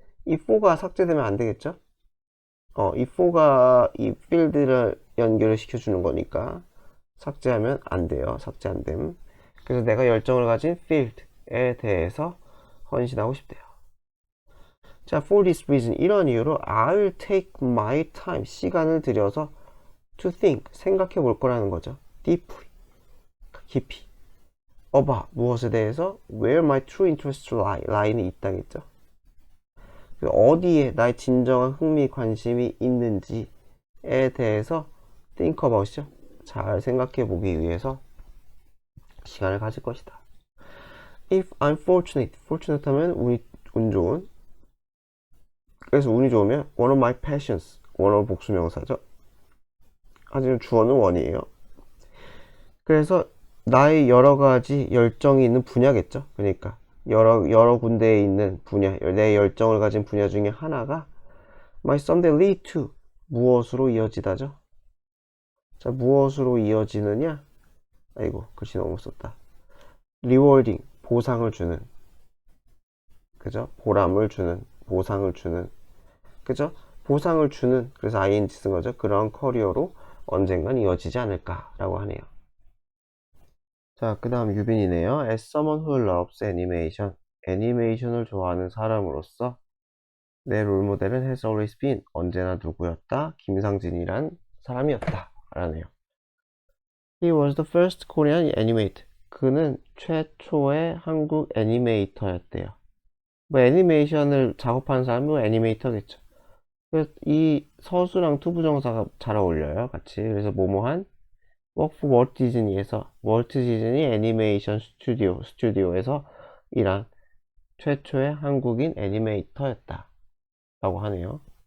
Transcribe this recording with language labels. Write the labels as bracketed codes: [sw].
[ko] 이 for가 삭제되면 안 되겠죠? 이 for가 이 field를 연결을 시켜주는 거니까 삭제하면 안 돼요. 삭제 안 됨. 그래서 내가 열정을 가진 field에 대해서 헌신하고 싶대요. 자, [en] for this reason, [ko] 이런 이유로 [en] I'll take my time, [ko] 시간을 들여서 [en] to think, [ko] 생각해 볼 거라는 거죠. [en] deeply, [ko] 깊이. [en] about, [ko] 무엇에 대해서 [en] where my true interests lie, lie는 [ko] 있다겠죠. 어디에 나의 진정한 흥미, 관심이 있는지에 대해서 think about이죠. 잘 생각해 보기 위해서 시간을 가질 것이다. [en] If I'm fortunate, fortunate [ko] 하면 운 좋은. 그래서 운이 좋으면 [en] one of my passions, one of [ko] 복수명사죠. 하지만 주어는 원이에요. 그래서 나의 여러 가지 열정이 있는 분야겠죠. 그러니까 여러 군데에 있는 분야, 내 열정을 가진 분야 중에 하나가 [en] might someday lead to [ko] 무엇으로 이어지다죠. 자, 무엇으로 이어지느냐? 아이고, 글씨 너무 썼다. rewarding, 보상을 주는, 그죠? 보람을 주는, 보상을 주는, 그죠? 보상을 주는, 그래서 ing 쓴 거죠. 그런 커리어로 언젠간 이어지지 않을까라고 하네요. 자, 그 다음 유빈이네요. [en] As someone who loves animation, [ko] 애니메이션을 좋아하는 사람으로서 내 롤모델은 [en] has always been, [ko] 언제나 누구였다? 김상진이란 사람이었다 라네요. [en] He was the first Korean animator. [ko] 그는 최초의 한국 애니메이터였대요. 뭐 애니메이션을 작업하는 사람은 뭐 애니메이터겠죠. 그래서 이 서수랑 투부정사가 잘 어울려요, 같이. 그래서 뭐뭐한 [en] work for [ko] 월트 디즈니에서, 월트 디즈니 애니메이션 스튜디오에서 일한 최초의 한국인 애니메이터였다 라고 하네요.